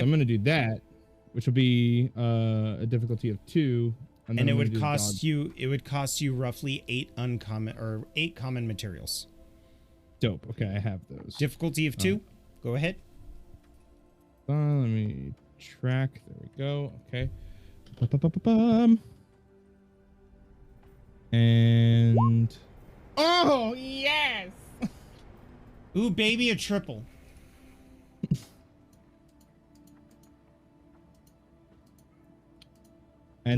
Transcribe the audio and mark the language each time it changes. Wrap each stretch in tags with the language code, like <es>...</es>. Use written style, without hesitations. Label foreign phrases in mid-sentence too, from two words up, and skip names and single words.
<en>So I'm gonna do that, which will be a difficulty of 2, And it would cost you roughly 8 common materials. Dope. Okay, I have those. Difficulty of 2. Go ahead. Let me track. There we go. Okay. Ba-ba-ba-ba-bum. And oh yes. Ooh, baby, a triple. And</en>